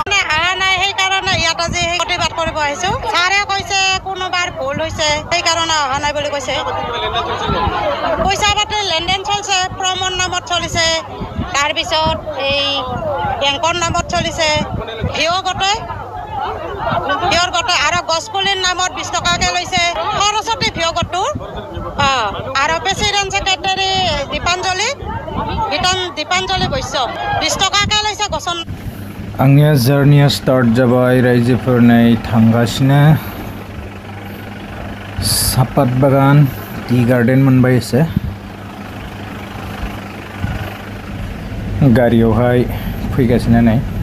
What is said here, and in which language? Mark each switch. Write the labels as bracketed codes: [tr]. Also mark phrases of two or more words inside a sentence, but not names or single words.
[as] অহা নাই সেইকাৰণে ইয়াত আজি প্ৰতিবাদ কৰিব আহিছোঁ ছাৰে কৈছে কোনোবাৰ ভুল হৈছে সেইকাৰণে অহা নাই বুলি কৈছে পইচা পাতি লেনদেন চলিছে প্ৰমৰ নামত চলিছে তাৰপিছত এই বেংকৰ নামত চলিছে ভিঅ' গোটে আৰু গছপুলিৰ নামত 20 টকাকৈ লৈছে সৰস্বতী ভিঅ' গোটটোৰ আৰু প্ৰেচিডেণ্ট ছেক্ৰেটাৰী দীপাঞ্জলি বৈশ্য 20 टकाकै লৈছে গছন [brx] आंनिया जार्निया स्टार्ट जाबाय रायजोफोर नै थांगासिनो सापात बागान [en] tea garden [brx] मोनबाय एसे गारियावहाय फैगासिनो नै